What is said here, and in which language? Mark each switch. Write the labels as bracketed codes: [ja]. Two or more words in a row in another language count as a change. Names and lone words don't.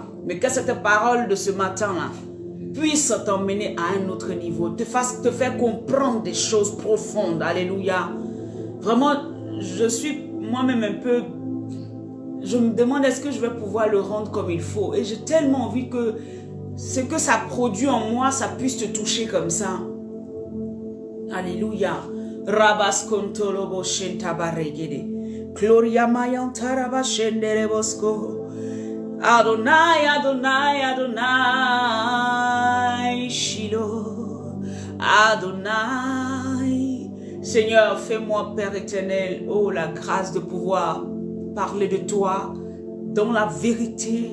[fr] Mais que cette parole de ce matin-là puisse t'emmener à un autre niveau, te faire comprendre des choses profondes. Alléluia. Vraiment, je suis moi-même un peu... Je me demande est-ce que je vais pouvoir le rendre comme il faut. Et j'ai tellement envie que ce que ça produit en moi, ça puisse te toucher comme ça. Alléluia. Rabas kontolobo shentabaregede. Gloria mayantara shendere bosco. Adonai, Adonai, Adonai, Shiloh. Adonai, Seigneur, fais-moi, Père éternel, oh, la grâce de pouvoir parler de toi dans la vérité.